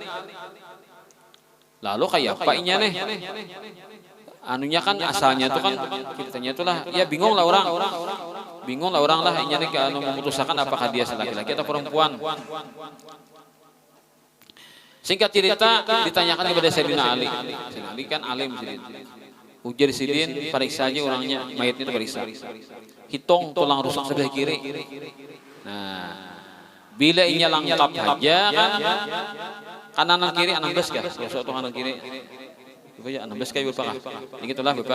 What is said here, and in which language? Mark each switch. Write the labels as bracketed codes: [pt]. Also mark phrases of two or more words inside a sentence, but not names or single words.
[bjn] Lalu kayak apa inya nih? [id] Anunya kan asalnya itu kan ceritanya itulah ya bingung lah orang lah inya nih memutuskan apakah dia laki-laki atau perempuan. Singkat cerita ditanyakan kepada Sayyidina Ali. [bjn] Sayyidina Ali kan alim ujar sidin, periksa aja orangnya, mayatnya itu periksa. Hitung tulang rusuk sebelah kiri. Nah, bila inya lengkap aja kan, kanan kiri 16 kah? [id] Rusuk kanan kiri. Bapak ya 16 kayak Bapak. Begitulah Bapak.